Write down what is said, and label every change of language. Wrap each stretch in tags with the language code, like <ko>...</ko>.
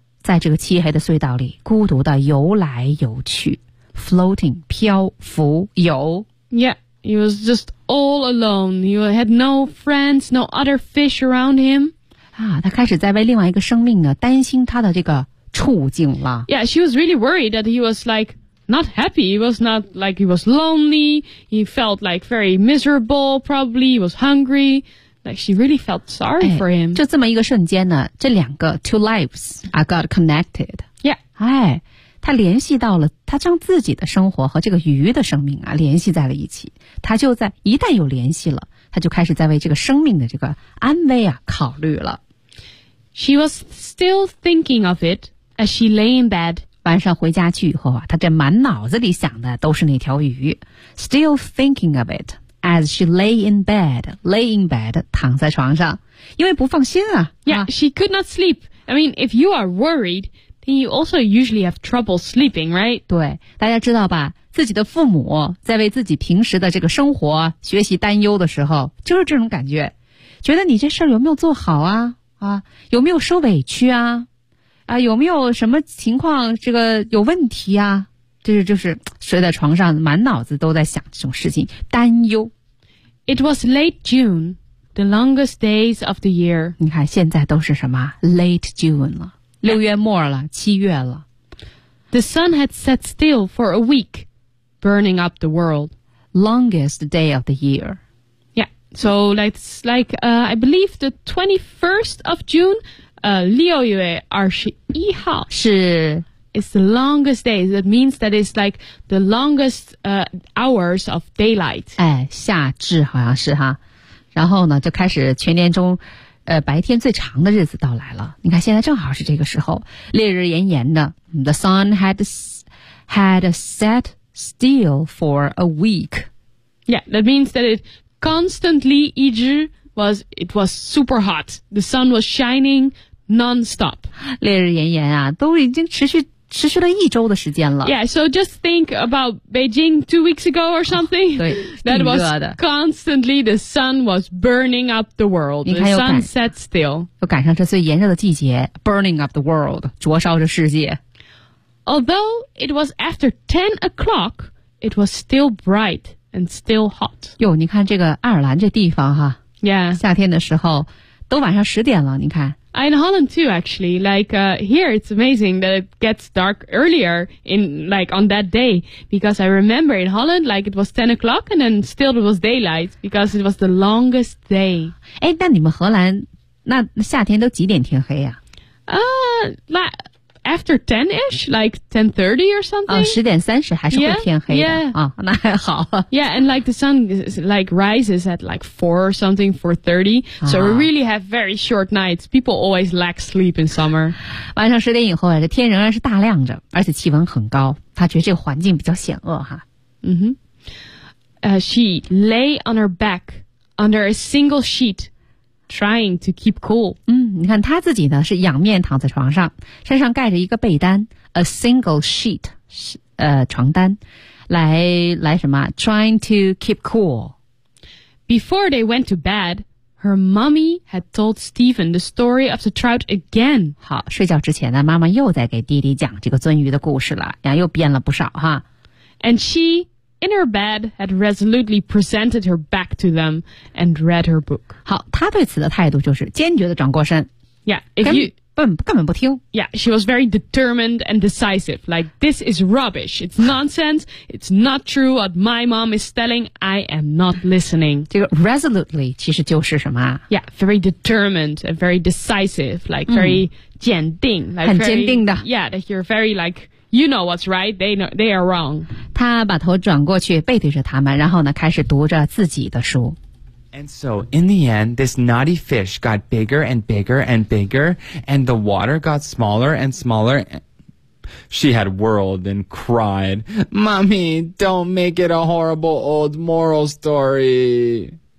<zh>在这个漆黑的隧道里孤独地游来游去。</zh> <en>Floating,</en> <zh>漂浮游。</zh> <en>Yeah, he was just all alone. He had no friends, no other fish around him. 啊，他开始在为另外一个生命呢担心他的这个处境了。 Yeah, she was really worried that he was like not happy. He was not like he was lonely. He felt like very miserable. Probably he was hungry. Like she really felt sorry for him.</en> <zh>就这么一个瞬间呢，这两个</zh> <en>two lives are got connected. Yeah.</en> <zh>哎，他联系到了，他将自己的生活和这个鱼的生命啊联系在了一起。他就在一旦有联系了。他就开始在为这个生命的这个安危啊考虑了。</zh> <en>She was still thinking of it as she lay in bed.</en> <zh>晚上回家去以后啊，他这满脑子里想的都是那条鱼。</zh> <en>Still thinking of it as she lay in bed,</en> <zh>躺在床上。因为不放心啊。</zh> <en>Yeah, she could not sleep. I mean, if you are worried, then you also usually have trouble sleeping, right?</en> <zh>对，大家知道吧。自己的父母在为自己平时的这个生活学习担忧的时候就是这种感觉，觉得你这事儿有没有做好啊，啊，有没有受委屈啊，啊，有没有什么情况这个有问题啊，就是睡在床上满脑子都在想这种事情担忧。</zh> <en>It was late June, the longest days of the year.</en> <zh>你看现在都是什么 late June 了，六月末了，七月了。</zh> <en>The sun had set still for a week. Burning up the world. Longest day of the year. Yeah, so it's like, I believe the 21st of June,</en> <zh>六月二十一号是</zh> <en>It's the longest day. That means that it's like the longest hours of daylight.</en> <zh>哎，夏至好像是哈。然后呢，就开始全年中白天最长的日子到来了。你看现在正好是这个时候，烈日炎炎的。</zh> <en>The sun had setStill for a week. Yeah, that means that it constantly 一直 was, it was super hot. The sun was shining non-stop.</en> <zh>烈日炎炎啊，都已经持续持续了一周的时间了。</zh> <en>Yeah, so just think about Beijing 2 weeks ago or something.</en> <zh>对</zh> <en>，That was constantly the sun was burning up the world. The sun set still.</en> <zh>又赶上这最炎热的季节 ，</zh> <en>burning up the world，</en> <zh>灼烧着世界。</zh> <en>Although it was after 10 o'clock, it was still bright and still hot.</en> <zh>哟，你看这个爱尔兰这地方哈</zh> <en>，Yeah，</en> <zh>夏天的时候都晚上十点了，你看。</zh> <en>In Holland too, actually. Like, here it's amazing that it gets dark earlier in, like, on that day. Because I remember in Holland, like, it was 10 o'clock and then still it was daylight because it was the longest day.</en> <zh>哎，那你们荷兰，那夏天都几点天黑呀？</zh> <en>like, after 10-ish, like 10:30 or something.</en> <zh>哦，十点三十还是会天黑的。</zh> <en>Yeah.</en> <zh>哦，那还好。</zh> <en>Yeah, and like the sun, like, rises at like 4 or something, 4:30. So we really have very short nights. People always lack sleep in summer.</en> <zh>晚上十点以后啊，这天仍然是大亮着，而且气温很高。他觉得这个环境比较险恶哈。</zh> <en>Mm-hmm. She lay on her back under a single sheet. Trying to keep cool.</en> <zh>你看他自己呢是仰面躺在床上，身上盖着一个被单 ，</zh> <en>a single sheet，</en> <zh>床单，来什么 ？</zh> <en>Trying to keep cool. Before they went to bed, her mommy had told Stephen the story of the trout again.</en> <zh>好，睡觉之前呢，妈妈又在给弟弟讲这个鳟鱼的故事了，然后又编了不少哈。</zh> <en>And she, in her bed, had resolutely presented her back to them and read her book.</en> <zh>好。他对此的态度就是坚决地转过身根本不听</zh> <en>Yeah, she was very determined and decisive. Like, this is rubbish. It's nonsense. It's not true what my mom is telling. I am not listening.</en> <zh>这个 resolutely 其实就是什么、</zh> <en>啊、Yeah, very determined and very decisive. Like, very</en> <zh>坚定、</zh> <en>like、</en> <zh>很坚定的</zh> <en>Yeah, that you're very like, you know what's right. They are wrong.</en> <zh>他把头转过去背对着他们然后呢开始读着自己的书</zh> <en>And so, in the end, this naughty fish got bigger and bigger and bigger, and the water got smaller and smaller. She had whirled and cried, Mommy, don't make it a horrible old moral story.</en>